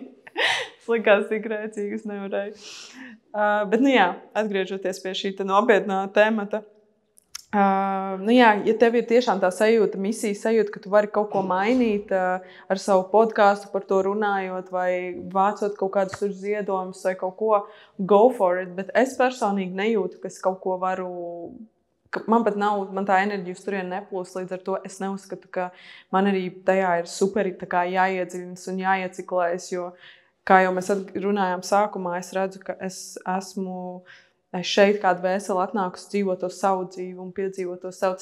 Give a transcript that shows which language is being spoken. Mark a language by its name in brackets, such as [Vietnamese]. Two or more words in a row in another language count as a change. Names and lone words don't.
[Latvian] Es likās tik rēcīgi, es nevarēju. Bet, atgriežoties pie šī nopietnā temata. Ja tev ir tiešām tā sajūta, misijas sajūta, ka tu vari kaut ko mainīt ar savu podcastu, par to runājot, vai vācot kaut kādus tur ziedojumus, vai kaut ko, [English] go for it. [Latvian] Bet es personīgi nejūtu, ka es kaut ko varu... Man pat nav, man tā enerģija uz turieni neplūst, līdz ar to es neuzskatu, ka man arī tajā ir super jāiedziļinas un jāieciklējas, jo, kā jau mēs runājām sākumā, es redzu, ka es esmu šeit kādu vēseli atnākusi dzīvot to savu dzīvi un piedzīvot to savu.